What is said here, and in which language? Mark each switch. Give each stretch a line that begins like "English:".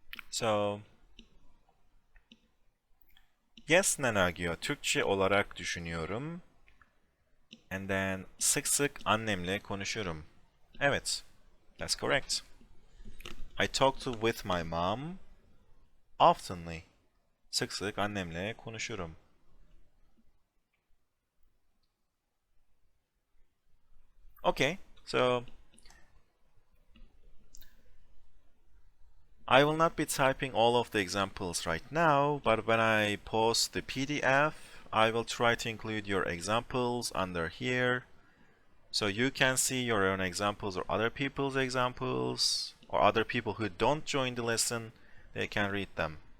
English: So, yes
Turkish: Nanagyo, Türkçe olarak düşünüyorum.
English: And then
Turkish: sık sık annemle konuşurum. Evet,
English: that's correct. I talk with my mom oftenly.
Turkish: Sık sık annemle konuşurum.
English: Okay, so I will not be typing all of the examples right now, but when I post the PDF, I will try to include your examples under here, so you can see your own examples or other people's examples, or other people who don't join the lesson, they can read them.